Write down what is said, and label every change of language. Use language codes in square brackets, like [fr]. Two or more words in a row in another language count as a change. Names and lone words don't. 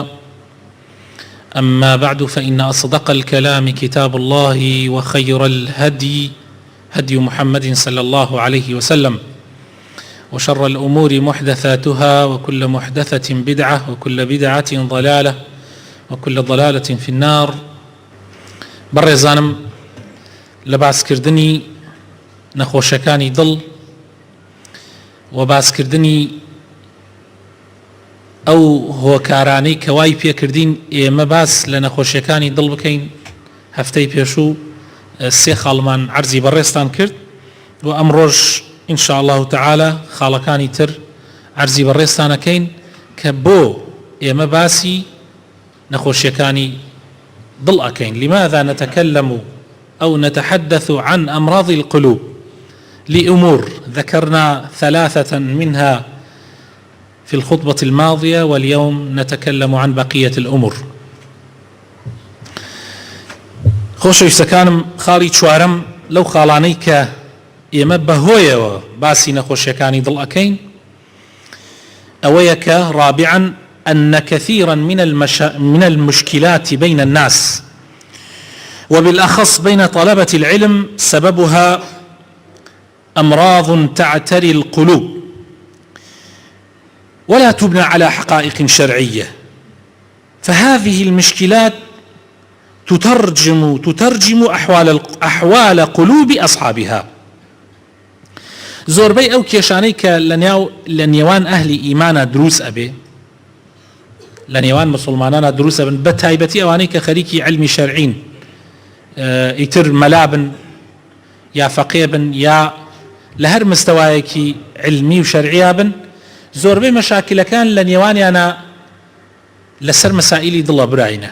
[ar] أما بعد، فإن أصدق الكلام كتاب الله، وخير الهدي هدي محمد صلى الله عليه وسلم، وشر الأمور محدثاتها، وكل محدثة بدعة، وكل بدعة ضلالة، وكل ضلالة في النار. [ckb] بەڕێزانم، لە باسکردنی نەخۆشەکانی دڵ و باسکردنی ئەو هۆکارانەی کە وای پێکردین ئێمە باس لە نەخۆشیەکانی دڵ بکەین، هەفتەی پێشوو سێ خاڵمان عەرزی بەڕێستان کرد و ئەمڕۆژ [ar] ئینشاء الله تعالى [ckb] خاڵەکانی تر عەرزی بەڕێستانەکەین کە بۆ ئێمە باسی نەخۆشیەکانی دڵ ئەکەین. [ar] لماذا نتكلم أو نتحدث عن أمراض القلوب؟ لأمور ذكرنا ثلاثة منها في الخطبة الماضية، واليوم نتكلم عن بقية الأمور. [ckb] خۆشەویستەکانم، خاڵی چوارەم لەو خاڵانەی کە ئێمە بەهۆیەوە باسی نەخۆشیەکانی دڵ ئەکەین ئەوەیە کە [ar] رابعا أن كثيرا من المشكلات بين الناس وبالأخص بين طلبة العلم سببها أمراض تعتري القلوب ولا تبنى على حقائق شرعية، فهذه المشكلات تترجم أحوال قلوب أصحابها. [ckb] زۆربەی ئەو کێشانەی کە لە نێوان ئەهلی ئیمانە دروست ئەبێ، لە نێوان مسلمانانە دروست ئەبن، بە تایبەتی ئەوانەی کە خەریکی علمی شەرعین، ئیتر مەلابن یا فەقێ بن یا لە هەر مستەوایەکی علمی و شەرعیا بن، زۆربەی مەشاکلەکان لە نێوانیانە لەسەر مەسائیلی دڵە براینە.